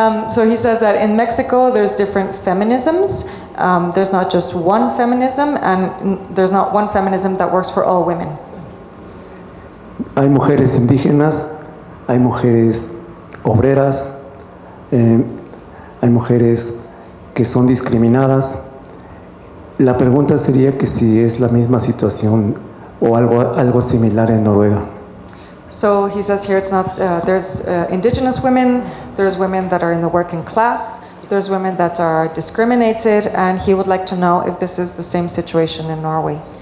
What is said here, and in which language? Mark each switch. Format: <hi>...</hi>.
<en>So he says that in Mexico there's different feminisms. There's not just one feminism, and there's not one feminism that works for all women.</en> <es>Hay mujeres indígenas, hay mujeres obreras, hay mujeres que son discriminadas. La pregunta sería que si es la misma situación o algo similar en Noruega.</es> <en>So he says here it's not, there's indigenous women, there's women that are in the working class, there's women that are discriminated, and he would like to know if this is the same situation in Norway.</en>